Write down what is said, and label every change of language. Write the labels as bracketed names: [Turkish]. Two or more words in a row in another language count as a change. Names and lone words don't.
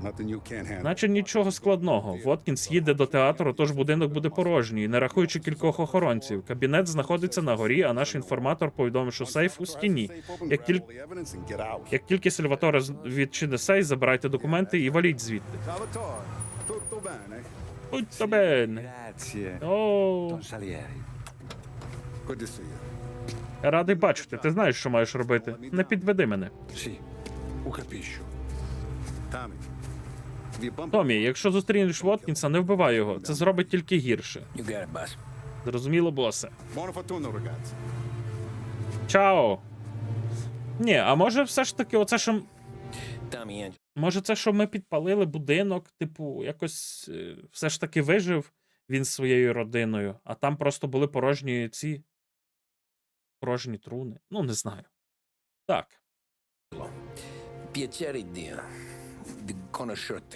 [Ukrainian] Наче нічого складного. Воткінс їде до театру, тож будинок буде порожній, не рахуючи кількох охоронців. Кабінет знаходиться на горі, а наш інформатор повідомив, що сейф у стіні. Як тільки Сальваторе відчинить сейф, забирайте документи і валіть звідти. [Italian] Tutto bene. [Ukrainian] О, радий бачити. Ти знаєш, що маєш робити. Не підведи мене. Томі, якщо зустрінеш Воткінса, не вбивай його. Це зробить тільки гірше. Зрозуміло, босе. Чао. Ні, а може все ж таки оце, що... Може це, що ми підпалили будинок, типу, якось все ж таки вижив він зі своєю родиною, а там просто були порожні порожні труни. Ну, не знаю. Так. [Italian] Piacere di conoscerti.